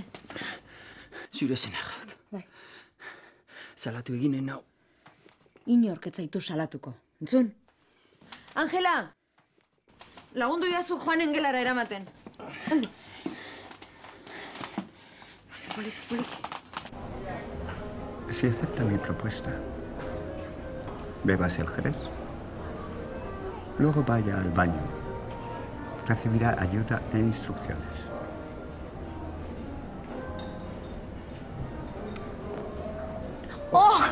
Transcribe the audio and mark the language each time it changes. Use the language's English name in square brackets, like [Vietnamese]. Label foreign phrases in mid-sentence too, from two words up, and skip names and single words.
[Basque] Zure senarrak. Bai. Salatu eginen nau. Inork ez zaitu salatuko. Entzun? Angela! Lagundu idazu Joanen gelara eramaten. Andi. Poliki, poliki. [Spanish] Si acepta mi propuesta, bébase el jerez. Luego vaya al baño. Recibirá ayuda e instrucciones. ¡Oh!